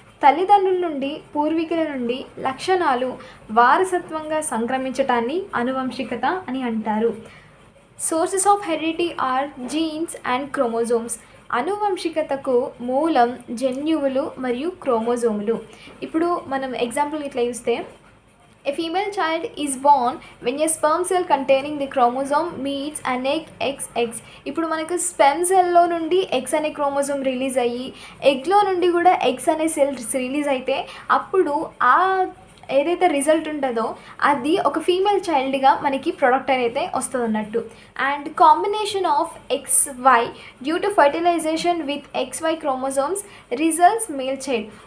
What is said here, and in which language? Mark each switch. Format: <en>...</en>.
<te>తల్లిదండ్రుల నుండి, పూర్వీకుల నుండి లక్షణాలు వారసత్వంగా సంక్రమించటాన్ని అనువంశికత అని అంటారు.</te> <en>Sources of heredity are genes and chromosomes.</en> <te>అనువంశికతకు మూలం జన్యువులు మరియు క్రోమోజోములు. ఇప్పుడు మనం ఎగ్జాంపుల్ ఇట్లా చూస్తే</te> <en>A female child is born when a sperm cell containing the chromosome meets an egg XX.</en> <te>ఇప్పుడు మనకు స్పెర్మ్ సెల్లో నుండి X అనే క్రోమోజోమ్ రిలీజ్ అయ్యి ఎగ్లో నుండి కూడా X అనే సెల్ రిలీజ్ అయితే అప్పుడు ఆ ఏదైతే రిజల్ట్ ఉంటుందో అది ఒక ఫీమేల్ చైల్డ్గా మనకి ప్రొడక్ట్ అనేది వస్తుంది అన్నట్టు.</te> <en>And combination of XY due to fertilization with XY chromosomes results male child.</en>